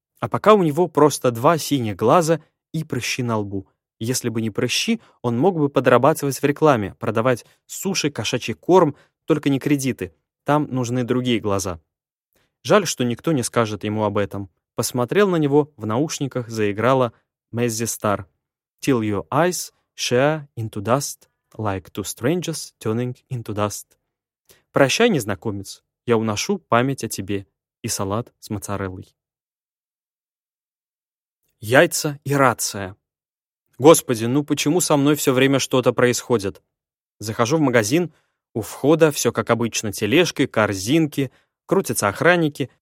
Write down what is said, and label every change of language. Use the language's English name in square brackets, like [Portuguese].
[Russian] А пока у него просто два синих глаза и прыщи на лбу. Если бы не прыщи, он мог бы подрабатывать в рекламе, продавать суши, кошачий корм, только не кредиты. Там нужны другие глаза. Жаль, что никто не скажет ему об этом. Посмотрел на него, в наушниках заиграла Мэззи Стар. [English] Till your eyes share into dust, like two strangers turning into dust. [Russian] Прощай, незнакомец, я уношу память о тебе и салат с моцареллой. Яйца и рация. Господи, ну почему со мной все время что-то происходит? Захожу в магазин, у входа все как обычно, тележки, корзинки, крутятся охранники.